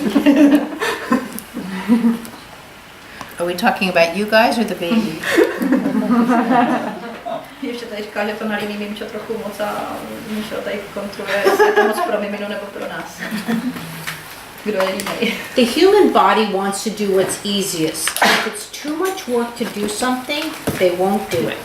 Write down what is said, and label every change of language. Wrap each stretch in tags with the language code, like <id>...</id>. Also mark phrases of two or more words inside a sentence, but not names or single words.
<en>Are we talking about you guys or the baby?</en> <cs>Ještě tady říká, že to nalíní Mimčo trochu moc a Míšo tady kontroluje, jestli je to moc pro Miminu nebo pro nás. Kdo je línej.</cs> <en>The human body wants to do what's easiest. If it's too much work to do something, they won't do it.</en>